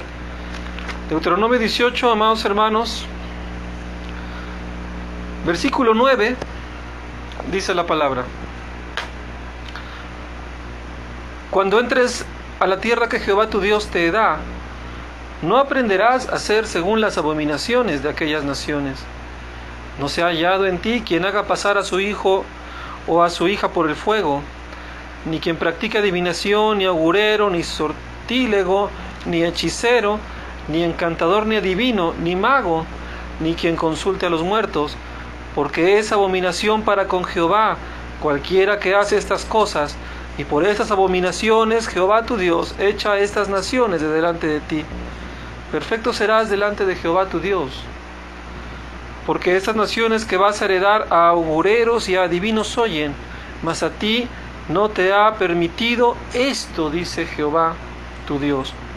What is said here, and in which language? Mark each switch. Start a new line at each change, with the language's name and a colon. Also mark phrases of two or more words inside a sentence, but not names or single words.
Spanish: Deuteronomio 18, amados hermanos, versículo 9, dice la palabra: Cuando entres a la tierra que Jehová tu Dios te da, no aprenderás a hacer según las abominaciones de aquellas naciones. No se ha hallado en ti quien haga pasar a su hijo o a su hija por el fuego, ni quien practique adivinación, ni agurero, ni sortílego, ni hechicero, ni encantador, ni adivino, ni mago, ni quien consulte a los muertos, porque es abominación para con Jehová cualquiera que hace estas cosas. Y por estas abominaciones Jehová tu Dios echa a estas naciones de delante de ti. Perfecto serás delante de Jehová tu Dios. Porque estas naciones que vas a heredar a augureros y a adivinos oyen, mas a ti no te ha permitido esto, dice Jehová tu Dios.